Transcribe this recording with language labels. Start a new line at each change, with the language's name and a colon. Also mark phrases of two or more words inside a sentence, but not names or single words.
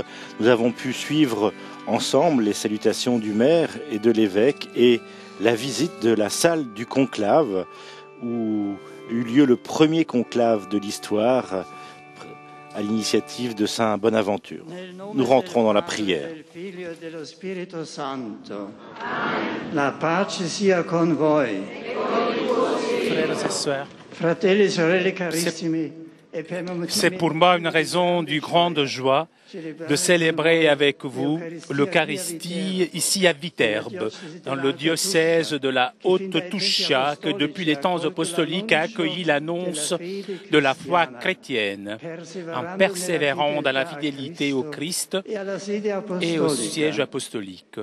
French: Nous avons pu suivre ensemble les salutations du maire et de l'évêque et la visite de la salle du conclave où eut lieu le premier conclave de l'histoire à l'initiative de Saint Bonaventure. Nous rentrons dans la prière.
Italian: La pace sia con voi.
French: Frères et sœurs,
Italian: Fratelli e sorelle carissimi,
French: c'est pour moi une raison de grande joie de célébrer avec vous l'Eucharistie ici à Viterbe, dans le diocèse de la Haute-Toucha, que depuis les temps apostoliques a accueilli l'annonce de la foi chrétienne, en persévérant dans la fidélité au Christ et au siège apostolique.